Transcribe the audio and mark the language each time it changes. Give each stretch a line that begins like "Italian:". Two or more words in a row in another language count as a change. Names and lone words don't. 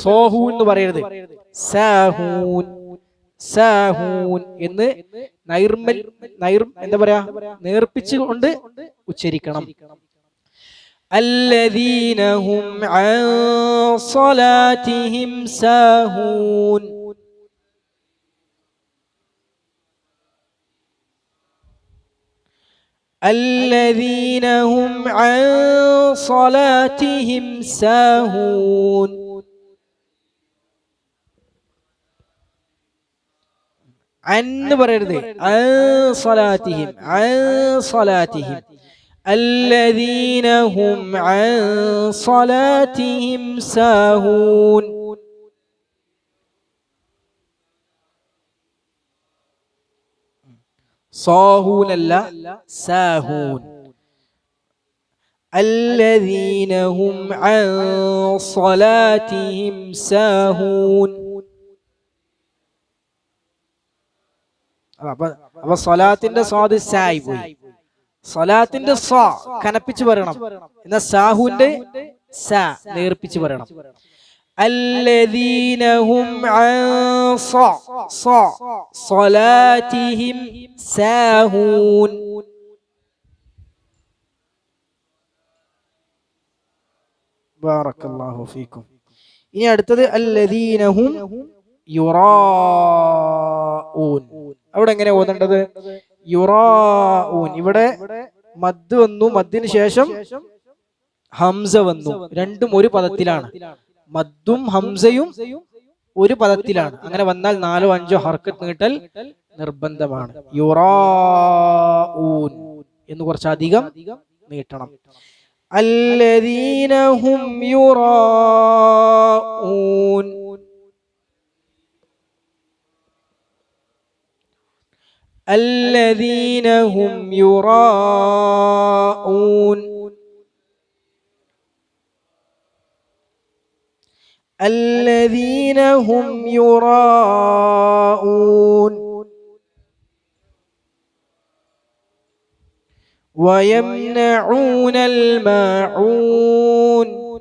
Malayalam: സോഹൂൻ എന്ന് പറയരുത്, സാഹൂൻ, സാഹൂൻ എന്ന് എന്താ പറയാ, നേർപ്പിച്ചുകൊണ്ട് ഉച്ചരിക്കണം.
Arabic: الذين هم عن صلاتهم ساهون. الذين هم عن صلاتهم ساهون. عن പറയരുത്, عن صلاتهم, عن صلاتهم. الذين هم عن صلاتهم ساهون.
Malayalam: സാഹൂൻ അല്ല, സാഹൂൻ.
Arabic: الذين هم عن صلاتهم ساهون.
Malayalam: അപ്പൊ സ്വലാത്തിന്റെ സ്വാദ് സായി പോയി. സ്വലാത്തിന്റെ സാ കനപ്പിച്ച് പറയണം, എന്നാൽ സാഹൂന്റെ സാ നേർപ്പിച്ച് പറയണം.
Arabic: الذين هم عن صلاتهم ساهون. بارك الله فيكم.
Malayalam: ഇനി അടുത്തത്
Arabic: الذين هم يراءون.
Malayalam: അവിടെ എങ്ങനെ ഓതേണ്ടത്? യുറാഊൻ. ഇവിടെ മദ് വന്നു, മദ്ദിന് ശേഷം ഹംസ വന്നു. രണ്ടും ഒരു പദത്തിലാണ്. മദ്ദും ഹംസയും ഒരു പദത്തിലാണ്. അങ്ങനെ വന്നാൽ 4 5 ഹർക്കത്ത് നീട്ടൽ നിർബന്ധമാണ്. യുറാഊൻ എന്ന് കുറച്ചധികം നീട്ടണം.
Arabic: الذين هم يراءون. الذين هم يراءون الذين هم يراءون ويمنعون الماعون